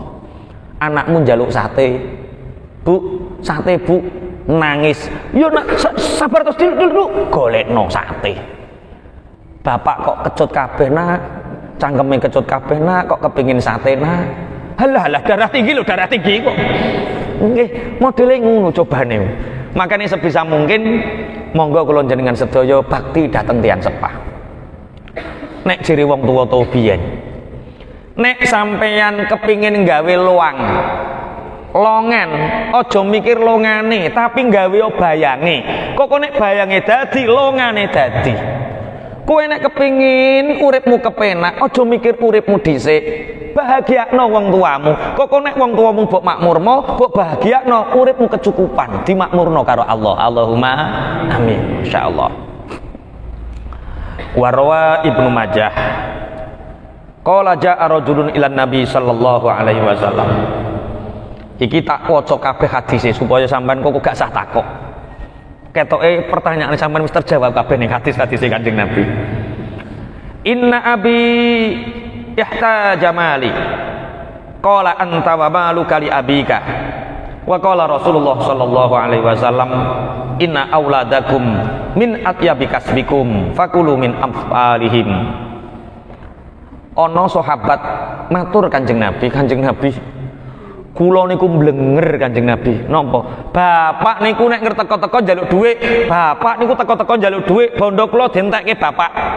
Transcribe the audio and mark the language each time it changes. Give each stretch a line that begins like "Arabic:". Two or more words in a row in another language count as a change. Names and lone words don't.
Javanese: Anakmu njaluk sate, Bu, sate Bu, nangis. Yo nak sabar terus dulu golekno sate. Bapak kok kecut kabeh nak, cangkeme kecut kabeh nak, kok kepingin sate nak. Halah darah tinggi lho, darah tinggi kok. Nggih, modele ngono cobane.
Indonesian: Makanya sebisa mungkin
Javanese: monggo kula jenengan sedaya bakti dhateng tiyang sepah. Nek jere wong tuwa to biyen. Nek sampeyan kepingin gawe loang, longan, aja mikir longane, tapi gawe bayange. Kok nek bayange dadi, longane dadi. Kowe nek kepingin uripmu kepenak, aja mikir uripmu dhisik. Bahagiakno wong tuamu. Kok nek wong tuamu mbok makmurno, mbok bahagiakno uripmu kecukupan, dimakmurno karo Allah.
Arabic: اللهم آمين. إن شاء الله. رواه ابن ماجه. قال جاء رجل إلى النبي صلى الله عليه وسلم.
Javanese: Iki tak waca kabeh hadise supaya sampean kok gak sah takok. Ketoke pertanyaan sampean wis terjawab kabeh ning hadis-hadise Kanjeng Nabi.
Arabic: إن أبي احتاج مالي. قال أنت ومالك لأبيك. وقال رسول الله صلى الله عليه وسلم إن أولادكم من أطيب كسبكم فكلوا من أموالهم.
Javanese: Ana sahabat matur Kanjeng Nabi, kula niku mblenger Kanjeng Nabi. Napa? Bapak niku nek ngerteko-teko njaluk dhuwit, bapak niku teko-teko njaluk dhuwit, bondo kula dientekke bapak.